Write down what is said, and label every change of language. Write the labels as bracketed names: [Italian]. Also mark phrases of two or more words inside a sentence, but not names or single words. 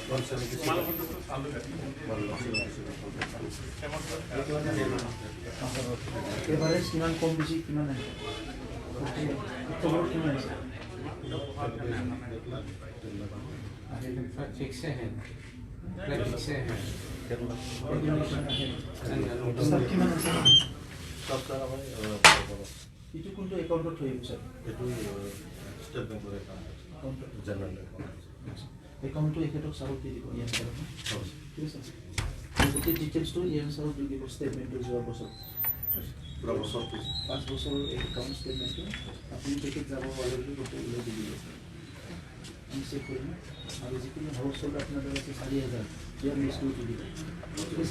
[Assamese] এভারেজ কিমান কম বেছি কিমান আছে কিমান আছে [Hindi] फिक्स है फिक्स है [Assamese] স্যার কিমান আছে এইটো কোনটো একাউণ্টত থৈ আহিব ছাৰ ষ্টেট বেংকৰ একাউণ্ট জেনেৰেল একাউণ্টটো এখেতক ছাৰক দি দিব ইয়াৰ ছাৰক ঠিক আছে গোটেই ডিটেইলছটো ইয়াৰ ছাৰক দি দিব ষ্টেটমেণ্টটো যোৱা বছৰ পুৰা বছৰ 5 বছৰৰ [English] account statement [Assamese] আপুনি তেখেত যাব পাৰে বুলি গোটেই উল্লেখ দি দিব আমি চেক কৰিম আৰু যিখিনি [English] house hold [Assamese] আপোনাৰ দ্বাৰা আছে 4,000 ইয়াৰ লিষ্টটো দি দিব ঠিক আছে